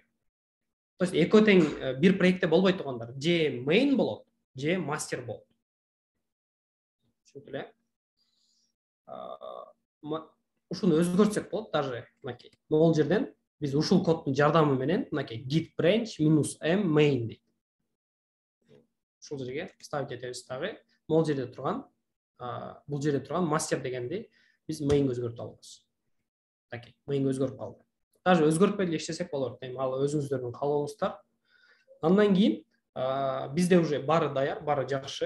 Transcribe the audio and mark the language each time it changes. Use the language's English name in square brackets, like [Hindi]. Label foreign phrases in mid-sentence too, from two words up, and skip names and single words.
[Russian] То есть [Kyrgyz] эки тең бир проектте болбой тургандар. Же main болот, же мастер болот. Түшүндү эле? Ушуну өзгөртсөк болот даже мынакей. Могул жерден биз ушул коддун жардамы менен мынакей [English] git branch -m main [Kyrgyz] дейт. Ушул жерге ставить этебиз дагы. Могул жерде турган, бул жерде турган мастер дегенди биз main өзгөртүп алабыз. Такей, main өзгөрүп калды. Даже өзгөртпөй деле иштесек болот. Ал өзүңүздөрдүн каалооңуздар. Андан кийин бизде уже баары даяр, баары жакшы.